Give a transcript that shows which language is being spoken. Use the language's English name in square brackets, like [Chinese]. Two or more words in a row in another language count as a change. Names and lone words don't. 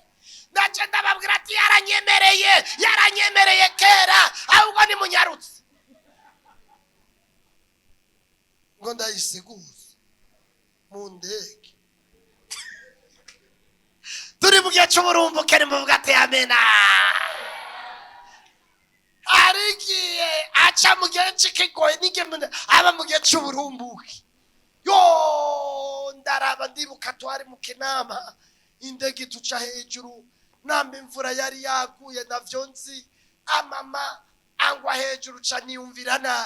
[Rundi] Naje ndababwira ati yaranyemereye kera, ahubwo ni munyarutse ngo ndayisiguze mu ndege. Turi mu gihe cy'uburumbuke, nimuvuga ati amena. Arigiye aca mu gihe cy'ikigoye, n'igihe aba mu gihe cy'uburumbuke. Yo ndaraba ndibuka twari mu Kinama, indege tuca hejuru, namba imvura yari yaguye navyo nzi, amama angwa hejuru ca niyumvira nabi.